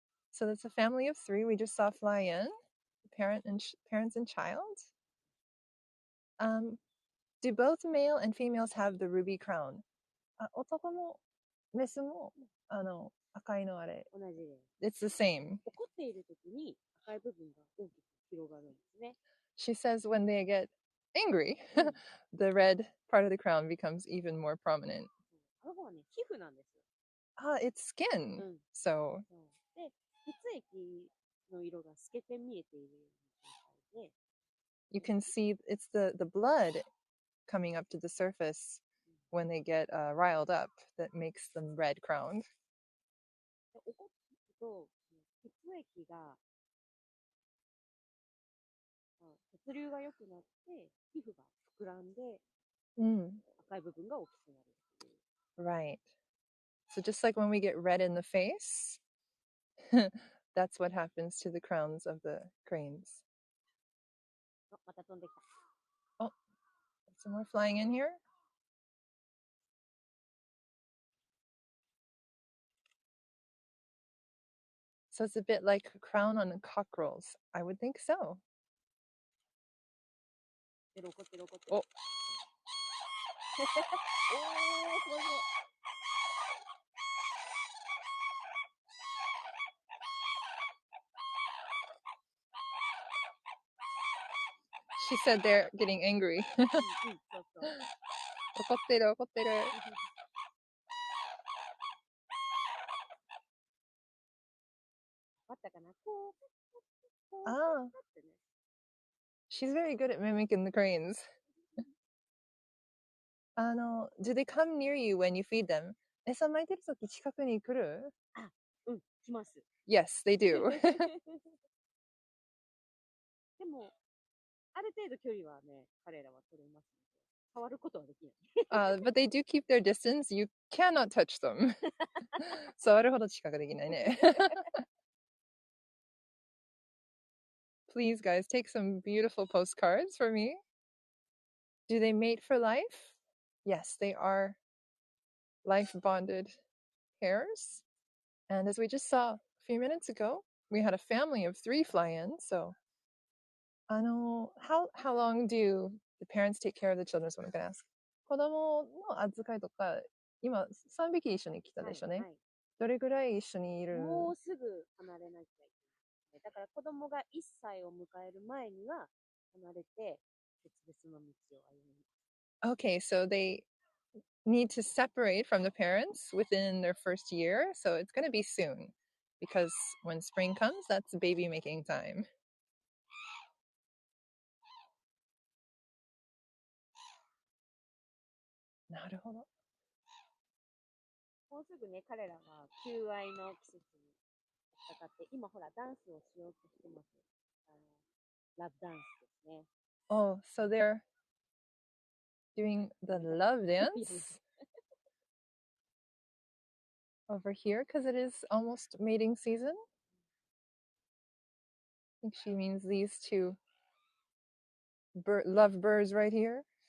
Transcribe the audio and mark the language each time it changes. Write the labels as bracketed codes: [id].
[en] So that's a family of 3 we just saw fly in. Parents and child. Do both male and females have the ruby crown? [ja] 男もメスも赤いのあれ。同じです。 [en] It's the same. [ja] 怒っている時に赤い部分が大きく広がるんですね。 [en] She says when they get angry, the red part of the crown becomes even more prominent. [ja] あの方はね、皮膚なんですよ。 [en] Ah, it's skin. うん。 So [ja] そうで、血液の色が透けて見えているような状態で、 [en] you can see it's the blood coming up to the surface when they get riled up that makes them red crowned. [ja] で怒ってと血液が、血流が良くなって皮膚が膨らんで Mm, 赤い部分が大きくなるっていう。 [en] right. So just like when we get red in the face, that's what happens to the crowns of the cranes. [ja] あ、また飛んできた。 [en] Oh, some more flying in here. So it's a bit like a crown on cockerels. I would think so. [ja] 怒ってる怒ってる。おおー、すごいすごい。 [en] She said they're getting angry. [ja] うんうん、そうそう。怒ってる怒ってる。あったかな、こう、こう、 Ah, ってね。 [en] she's very good at mimicking the cranes. Do they come near you when you feed them? [ja] 餌撒いてる時近くに来る？あ、うん、来ます。 [en] Yes, they do. [ja] でも、ある程度距離はね、彼らは取れますので、触ることはできない。 [en] But they do keep their distance. You cannot touch them. [ja] 触るほど近くできないね。 [en] Please, guys, take some beautiful postcards for me. Do they mate for life? Yes, they are life bonded pairs. And as we just saw a few minutes ago, we had a family of 3 fly in. So, how long do the parents take care of the children? Is what I'm going to ask. [ja] 子供の預かりとか、今3匹一緒に来たでしょうね。はいはい、どれぐらい一緒にいる？もうすぐ離れなきゃいけない。だから子供が1歳を迎える前には離れて別々の道を歩みます。 [en] Okay, so they need to separate from the parents within their first year. So it's going to be soon because when spring comes, that's baby making time. [ja] なるほど。もうすぐね、彼らが求愛の季節にかかって、今ほらダンスをしようとしてます。ラブダンスですね。 [en] Oh, so they're doing the love dance over here because it is almost mating season. I think she means these two love birds right here.